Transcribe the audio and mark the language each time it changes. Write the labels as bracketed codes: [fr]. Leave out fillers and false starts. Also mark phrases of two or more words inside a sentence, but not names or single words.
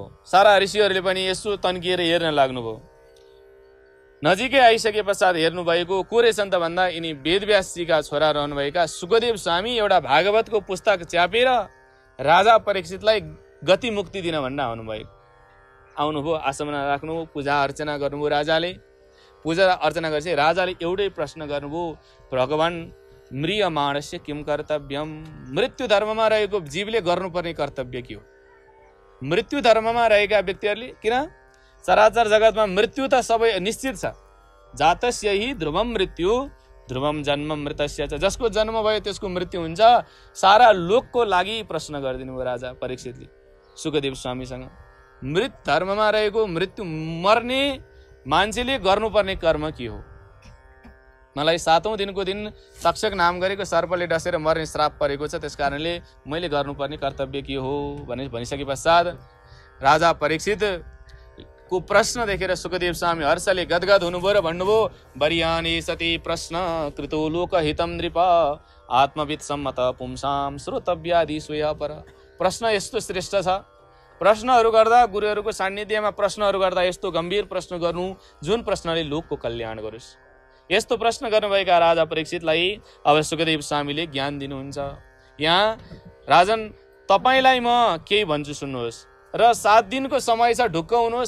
[ne] सारा ऋषिहरूले पनि यसो तन्किएर हेर्न लाग्नुभयो। नजिकै आइसके पश्चात हेर्नुभएको को रहेछन् त भन्दा यिनी वेदव्यासजीका छोरा रहनुभएका सुखदेव स्वामी एउटा भागवतको पुस्तक च्यापेर राजा परीक्षितलाई गति मुक्ति दिन भन्न आउनुभयो। आसनमा राख्नुभयो, पूजा अर्चना गर्नुभयो। राजाले पूजा अर्चना गरेपछि राजाले एउटै प्रश्न गर्नुभयो, भगवान [sa] म्रियमाणस्य किम कर्तव्यम? [ne] मृत्यु धर्ममा रहेको जीवले गर्नुपर्ने कर्तव्य के हो? मृत्यु धर्ममा रहेका व्यक्तिहरूले, किन चराचर जगतमा मृत्यु त सबै निश्चित छ। [sa] जातस्य हि ध्रुवम मृत्यु ध्रुवम जन्म मृतस्य च, [ne] जसको जन्म भयो त्यसको मृत्यु हुन्छ। सारा लोकको लागि प्रश्न गरिदिनु भयो राजा परीक्षितले सुखदेव स्वामीसँग। मृत धर्ममा रहेको मृत्यु मर्ने मान्छेले गर्नुपर्ने कर्म के हो? मलाई 7औं दिनको दिन तक्षक नाम गरेको सर्पले डसेर मर्ने श्राप परेको छ, त्यसकारणले मैले गर्नुपर्ने कर्तव्य के हो भनिसके पश्चात राजा परीक्षित को प्रश्न देखेर सुखदेव स्वामी हर्षले गदगद हुनुभयो र भन्नुभयो, [sa] वरियाने सती प्रश्न कृतो लोकहितम नृप आत्मविद सम्मत पुंसाम श्रोतव्यादि स्वया पर। [ne] प्रश्न यस्तो श्रेष्ठ छ, प्रश्नहरू गर्दा गुरुहरूको सान्निध्यमा प्रश्नहरू गर्दा यस्तो गम्भीर प्रश्न गर्नु जुन प्रश्नले लोकको कल्याण गरोस्। यस्तो प्रश्न गर्नुभएका राजा परीक्षितलाई अब सुखदेव स्वामीले ज्ञान दिनुहुन्छ। यहाँ राजन, तपाईँलाई म केही भन्छु सुन्नुहोस्, र 7 दिनको समय छ, ढुक्क हुनुहोस्।